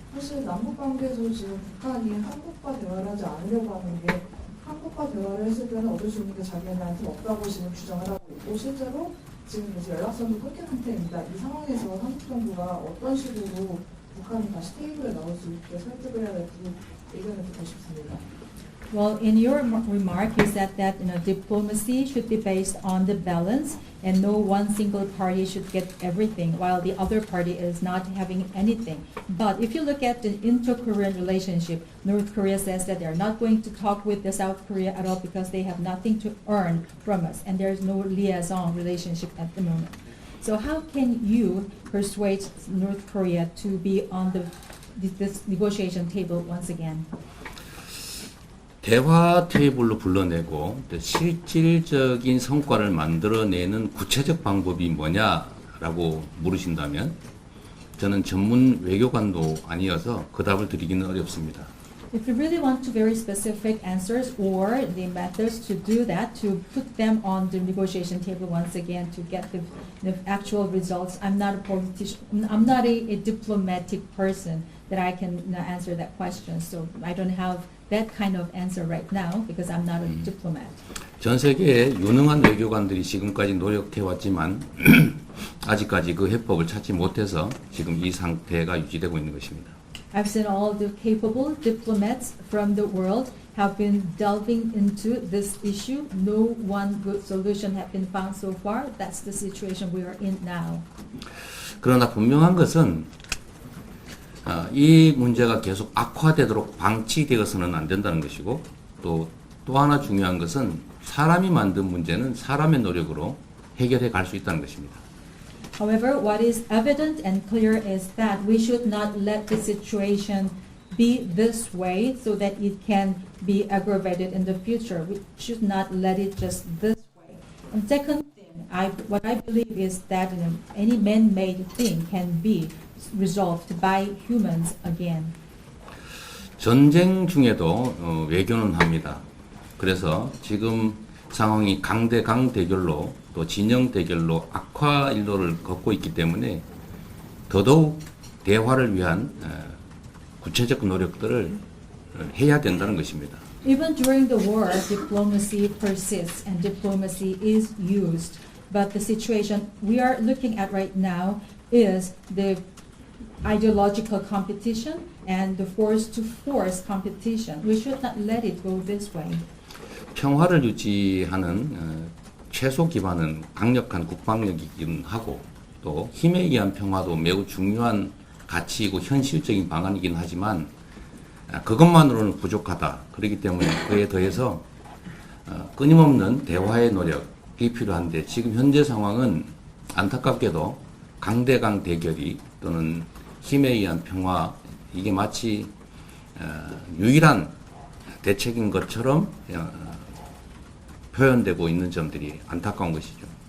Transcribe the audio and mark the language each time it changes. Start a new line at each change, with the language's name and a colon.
Korean: 사실 남북 관계에서 지금 북한이 한국과 대화를 하지 않으려고 하는 게 한국과 대화를 했을 때는 얻을 수 있는 게 자기네한테 없다고 지금 주장을 하고 있고 실제로 지금 이제 연락선도 끊긴 상태입니다. 이 상황에서 한국 정부가 어떤 식으로 북한이 다시 테이블에 나올 수 있게 설득을 해야 될지 의견을 듣고 싶습니다.
English: Well, in your remark, you said that diplomacy should be based on the balance, and no one single party should get everything, while the other party is not having anything. But if you look at the inter-Korean relationship, North Korea says that they are not going to talk with the South Korea at all because they have nothing to earn from us, and there is no liaison relationship at the moment. So how can you persuade North Korea to be on this negotiation table once again?
Korean: 대화 테이블로 불러내고 실질적인 성과를 만들어내는 구체적 방법이 뭐냐라고 물으신다면 저는 전문 외교관도 아니어서 그 답을 드리기는 어렵습니다.
English: If you really want to very specific answers or the methods to do that, to put them on the negotiation table once again to get the actual results, I'm not a politician, I'm not a diplomatic person that I can answer that question. So I don't have that kind of answer right now because I'm not a diplomat.
Korean: 전 세계의 유능한 외교관들이 지금까지 노력해왔지만 아직까지 그 해법을 찾지 못해서 지금 이 상태가 유지되고 있는 것입니다.
English: I've seen all the capable diplomats from the world have been delving into this issue. No one good solution has been found so far. That's the situation we are in now.
Korean: 그러나 분명한 것은 이 문제가 계속 악화되도록 방치되어서는 안 된다는 것이고 또 하나 중요한 것은 사람이 만든 문제는 사람의 노력으로 해결해 갈 수 있다는 것입니다.
English: However, what is evident and clear is that we should not let the situation be this way so that it can be aggravated in the future. We should not let it just this way. And second thing, what I believe is that any man-made thing can be resolved by humans again.
Korean: 전쟁 중에도 외교는 합니다. 그래서 지금 상황이 강대강 대결로 또 진영 대결로 악화 일로를 걷고 있기 때문에 더더욱 대화를 위한 구체적 노력들을 해야 된다는 것입니다.
English: Even during the war, diplomacy persists and diplomacy is used. But the situation we are looking at right now is the ideological competition and the force-to-force competition. We should not let it go this way.
Korean: 평화를 유지하는 최소 기반은 강력한 국방력이긴 하고 또 힘에 의한 평화도 매우 중요한 가치이고 현실적인 방안이긴 하지만 그것만으로는 부족하다. 그렇기 때문에 그에 더해서 끊임없는 대화의 노력이 필요한데 지금 현재 상황은 안타깝게도 강대강 대결이 또는 힘에 의한 평화 이게 마치 유일한 대책인 것처럼 표현되고 있는 점들이 안타까운 것이죠.